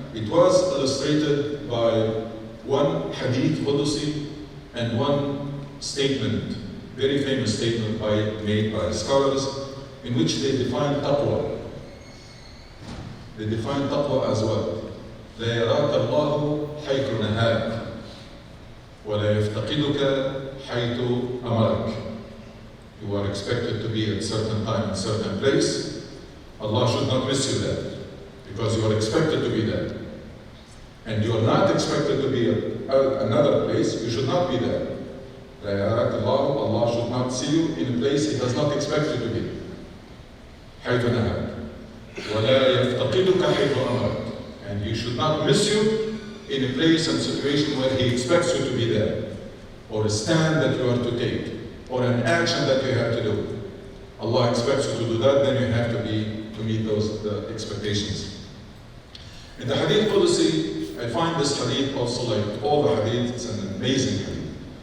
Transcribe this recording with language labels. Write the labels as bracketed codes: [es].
[en] It was illustrated by one hadith Qudusi and one statement, very famous statement made by scholars, in which they define taqwa. They define taqwa as what? [ar] لا يراك الله حيث نهاك ولا يفتقدك حيث أمرك. [en] You are expected to be at a certain time, in a certain place. Allah should not miss you there, because you are expected to be there. And you are not expected to be at another place, you should not be there. [ar] لا يراك الله, [en] Allah should not see you in a place He does not expect you to be. [ar] حيث نهاك ولا يفتقدك حيث أمرك. [en] And He should not miss you in a place and situation where He expects you to be there, or a stand that you are to take, or an action that you have to do. Allah expects you to do that, then you have to meet those expectations. In the Hadith policy, I find this Hadith also, like all the Hadith, it's an amazing Hadith.